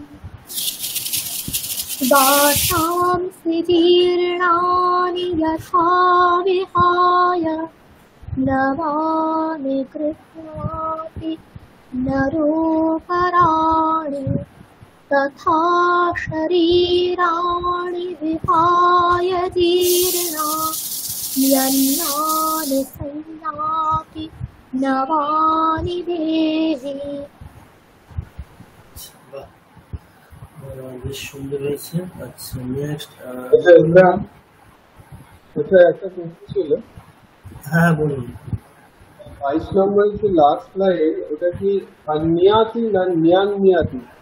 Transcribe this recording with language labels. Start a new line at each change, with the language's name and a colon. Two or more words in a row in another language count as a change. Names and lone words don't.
Sanskrit: वासांसि जीर्णानि यथा विहाय नवानि गृह्णाति नरोपराणि तथा शरीराणि विहाय जीर्णान्यन्नानि संयाति नवानि देहि।
Bangla: বেশ সুন্দর হয়েছে। আচ্ছা, নেক্সট। একটা প্রশ্ন ছিল। হ্যাঁ বলুন। 22 নম্বরের যে
English: last line,
Bangla: ওটা কি অন্যাতি না ন্যান্যাতি?